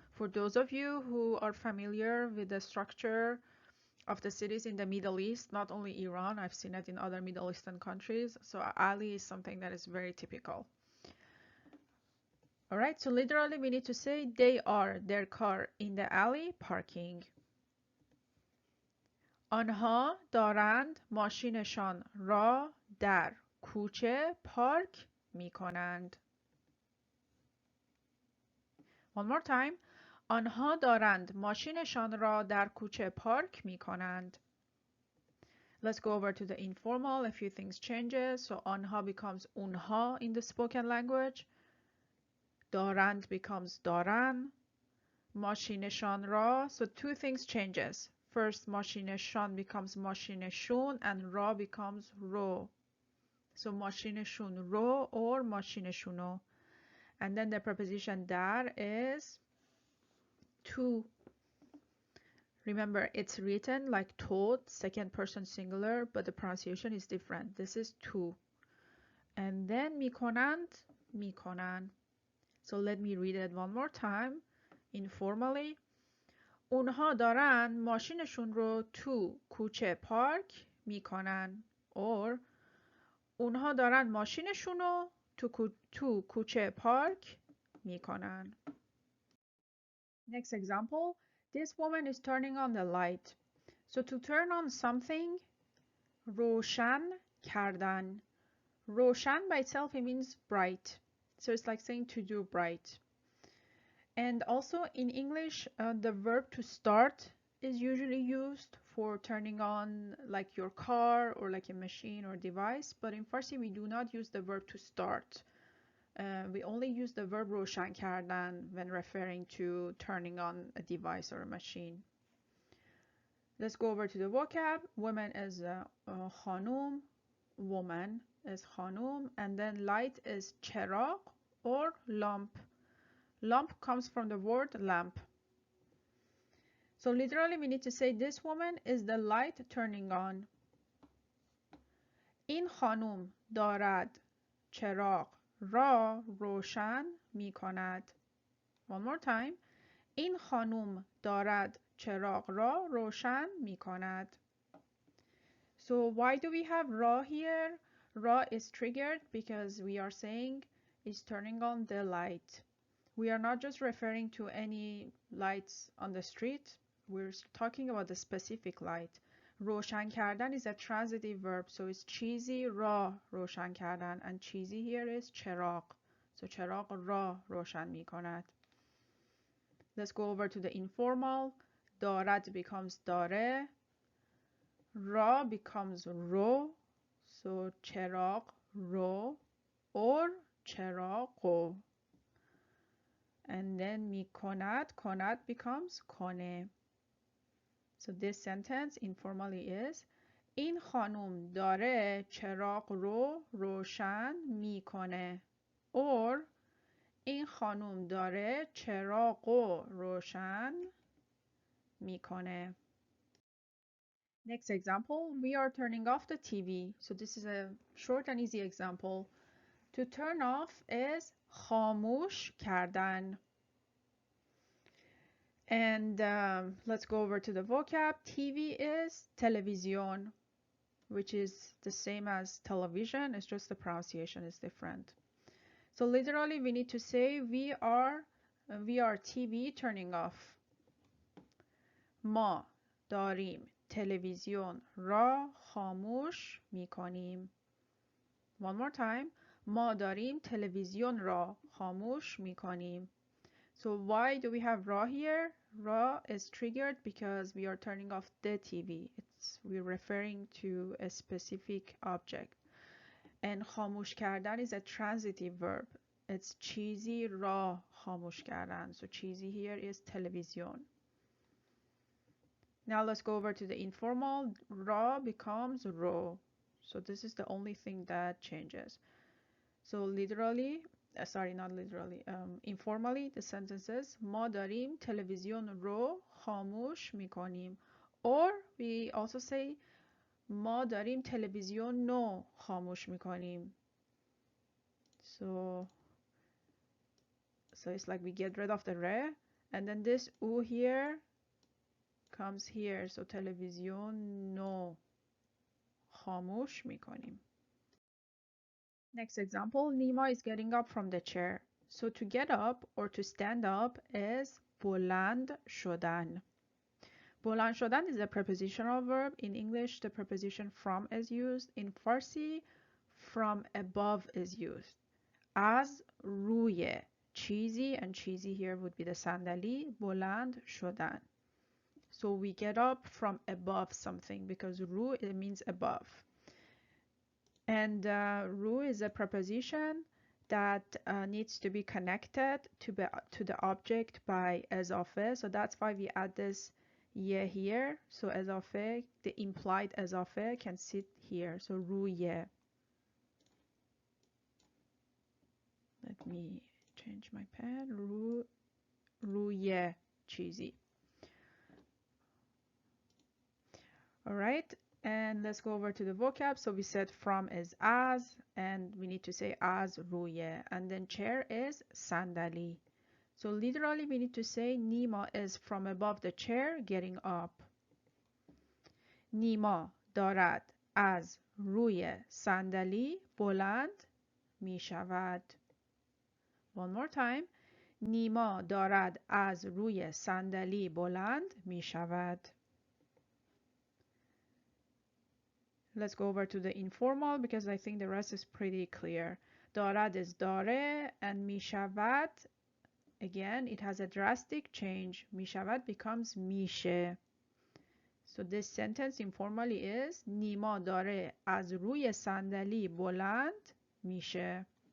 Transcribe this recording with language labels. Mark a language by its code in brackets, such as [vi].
[en] For those of you who are familiar with the structure of the cities in the Middle East, not only Iran, I've seen it in other Middle Eastern countries. So alley is something that is very typical. All right, so literally we need to say they are their car in the alley parking. [fa] آنها دارند ماشینشان را در کوچه پارک می کنند. [en] One more time. [fa] آنها دارند ماشینشان را در کوچه پارک می کنند. [en] Let's go over to the informal. A few things changes. So آنها becomes اونها in the spoken language. [fa] دارند becomes دارن. ماشینشان را. [en] So two things changes. First, ماشینشان becomes ماشینشون and را becomes رو. [fa] So ماشینشون رو or ماشینشونو. [en] And then the preposition در is to. Remember, it's written like told, second person singular, but the pronunciation is different. This is to. And then میکنند, میکنن. So let me read it one more time, informally. [fa] اونها دارن ماشینشون رو تو کوچه پارک میکنن. Or اونها دارن ماشینشون رو تو کوچه پارک میکنن. [en] Next example. This woman is turning on the light. So to turn on something, [fa] روشن کردن. [en] روشن by itself it means bright. So it's like saying to do bright. And also in English, the verb to start is usually used for turning on like your car or like a machine or device. But in Farsi, we do not use the verb to start. We only use the verb [fa] روشن کردن [en] when referring to turning on a device or a machine. Let's go over to the vocab. Woman is خانوم, woman is خانوم, and then light is چراغ or lamp. Lamp comes from the word lamp. So literally we need to say this woman is the light turning on. [fa] این خانوم دارد چراغ را روشن می کند. [en] One more time. [fa] این خانوم دارد چراغ را روشن می کند. [en] So why do we have ra here? Ra is triggered because we are saying is turning on the light. We are not just referring to any lights on the street. We're talking about the specific light. روشن کردن is a transitive verb, so it's [fa] چیزی را روشن کردن, [en] and چیزی here is چراغ. [fa] So چراغ را روشن می کند. [en] Let's go over to the informal. [fa] دارد becomes داره. را becomes رو. So چراغ رو or چراغو. [en] And then [fa] می کند, کند becomes کنه. [en] So this sentence informally is [fa] این خانم داره چراغ رو روشن میکنه. Or این خانم داره چراغ رو روشن میکنه. [en] Next example, we are turning off the TV. So this is a short and easy example. To turn off is خاموش کردن. And let's go over to the vocab. TV is تلویزیون, which is the same as television. It's just the pronunciation is different. So literally we need to say we are TV turning off. [fa] ما داریم تلویزیون را خاموش میکنیم. [en] One more time. [fa] ما داریم تلویزیون را خاموش میکنیم. [en] So why do we have ra here? Ra is triggered because we are turning off the TV. we're referring to a specific object. And [fa] خاموش کردن [en] is a transitive verb. [fa] It's چیزی را خاموش کردن. [en] So چیزی here is television. Now let's go over to the informal. Ra becomes ro. So this is the only thing that changes. So literally, sorry, not literally, informally, the sentence is [fa] ما داریم تلویزیون رو خاموش میکنیم. [en] Or we also say [fa] ما داریم تلویزیون نو خاموش میکنیم. [en] So it's like we get rid of the re, and then this u here comes here. [fa] So تلویزیون نو خاموش میکنیم. [en] Next example, Nima is getting up from the chair. So to get up or to stand up is [fa] بلند شدن. بلند شدن [en] is a prepositional verb. In English, the preposition from is used. In Farsi, from above is used. [fa] از روی چیزی, and چیزی [en] here would be the [fa] صندلی, بلند شدن. [en] So we get up from above something because رو it means above. And رو is a preposition that needs to be connected to the object by اضافه. So that's why we add this ye here. So اضافه, the implied اضافه can sit here. So روی. Let me change my pen. [fa] روی چیزی. [en] All right. And let's go over to the vocab. So we said from is as, and we need to say as روی. And then chair is صندلی. So literally we need to say Nima is from above the chair getting up. [fa] Nima دارد از روی صندلی بلند می شود. [en] One more time. [fa] نیما دارد از روی صندلی بلند می شود. [en] Let's go over to the informal because I think the rest is pretty clear. دارد is داره, and می شود, again, it has a drastic change. [fa] می شود becomes میشه. [en] So this sentence informally is [fa] نیما داره از روی صندلی بلند میشه.